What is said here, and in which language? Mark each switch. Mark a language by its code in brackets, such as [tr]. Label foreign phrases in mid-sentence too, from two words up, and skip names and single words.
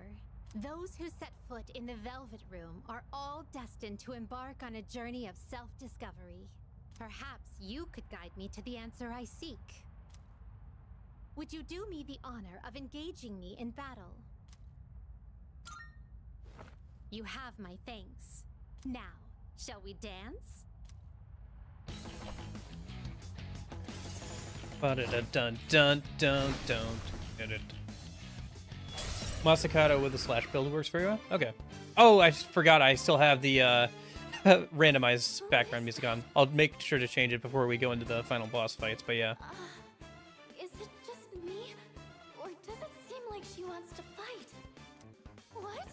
[en] Those who set foot in the Velvet Room are all destined to embark on a journey of self-discovery. Perhaps you could guide me to the answer I seek. Would you do me the honor of engaging me in battle? You have my thanks. Now, shall we dance? Ba-da-da-dun-dun-dun-dun. Masakata with the slash build works very well. Okay. Oh, I forgot I still have the randomized background music on. I'll make sure to change it before we go into the final boss fights, but yeah. Is it just me? Or does it seem like she wants to fight? What?